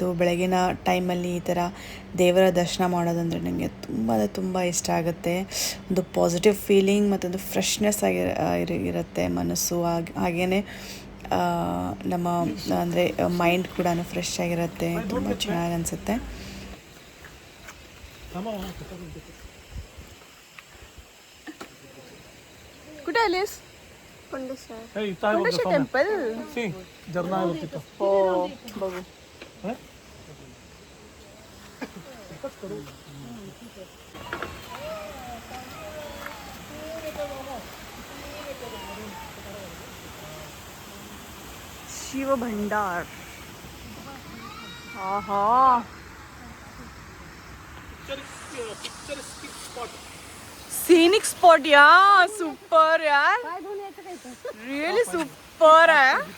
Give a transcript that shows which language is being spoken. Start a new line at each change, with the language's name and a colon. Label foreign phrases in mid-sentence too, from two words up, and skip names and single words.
Kannada: ಬೆಳಗಿನ ಟೈಮಲ್ಲಿ ಈ ಥರ ದೇವರ ದರ್ಶನ ಮಾಡೋದಂದರೆ ನನಗೆ ತುಂಬ ಇಷ್ಟ ಆಗುತ್ತೆ. ಒಂದು
English: positive feeling
Kannada: ಮತ್ತೊಂದು ಫ್ರೆಶ್ನೆಸ್ ಇರುತ್ತೆ ಮನಸ್ಸು. ಹಾಗೆಯೇ ನಮ್ಮ ಅಂದರೆ ಮೈಂಡ್ ಕೂಡ ಫ್ರೆಶ್ ಆಗಿರುತ್ತೆ. ತುಂಬ ಚೆನ್ನಾಗಿ ಅನಿಸುತ್ತೆ.
Marathi: कुठे आलीस कोंडेश्वर टेम्पल झरना आहे तिथं हो बघू शिव भंडार आहा
English: scenic spot
Marathi: यार सुपर यार
English: really super
Marathi: आहे